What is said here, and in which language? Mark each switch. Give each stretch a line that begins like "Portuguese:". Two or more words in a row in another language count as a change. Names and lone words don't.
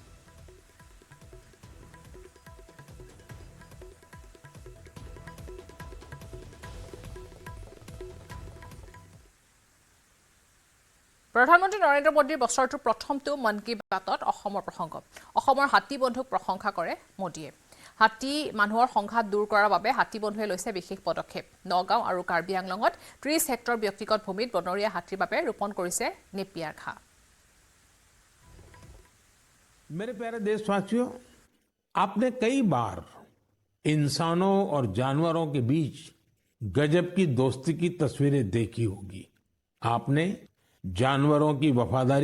Assamese: প্ৰধানমন্ত্ৰী নৰেন্দ্ৰ মোদীৰ বছৰটোৰ প্ৰথমটো মন কী বাতত অসমৰ প্ৰসংগ অসমৰ হাতী বন্ধুক প্ৰশংসা কৰে মোদীয়ে হাতী মানুহৰ সংঘাত দূৰ কৰাৰ বাবে হাতী বন্ধুৱে লৈছে বিশেষ পদক্ষেপ নগাঁও আৰু কাৰ্বি আংলঙত 30 হেক্টৰ ব্যক্তিগত ভূমিত বনৰীয়া হাতীৰ বাবে ৰোপণ কৰিছে নেপিয়াৰ ঘাঁহ
Hindi: मेरे प्यारे देशवासियों आपने कई बार इंसानों और जानवरों के बीच गजब की दोस्ती की तस्वीरें देखी होगी आपने जानवरों की वफादारी